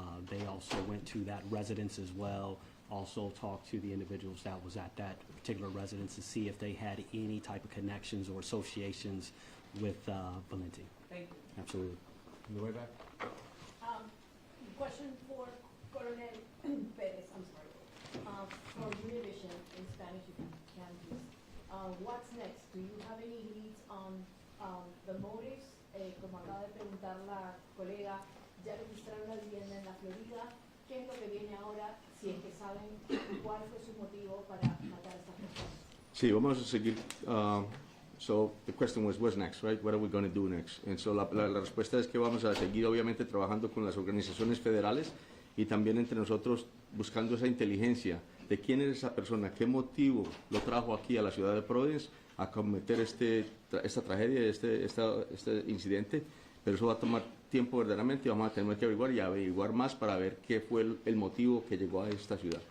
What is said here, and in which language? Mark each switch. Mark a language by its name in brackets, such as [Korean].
[English] They also went to that residence as well, also talked to the individuals that was at that particular residence to see if they had any type of connections or associations with Valenti. Thank you. Absolutely. On the way back? Question for Coronel Perez, I'm sorry. For Univision, in Spanish if you can please. What's next? Do you have any leads on the motives? [Spanish] Como acaba de preguntar la colega, ya registraron la vivienda en la Florida. ¿Qué es lo que viene ahora? Si es que saben cuál fue su motivo para matar a estas personas. Sí, vamos a seguir. [English] So the question was, what's next, right? What are we going to do next? [Spanish] And so la respuesta es que vamos a seguir obviamente trabajando con las organizaciones federales y también entre nosotros buscando esa inteligencia de quién es esa persona, qué motivo lo trajo aquí a la ciudad de Providence a cometer esta tragedia, este incidente, pero eso va a tomar tiempo verdaderamente y vamos a tener que averiguar más para ver qué fue el motivo que llegó a esta ciudad.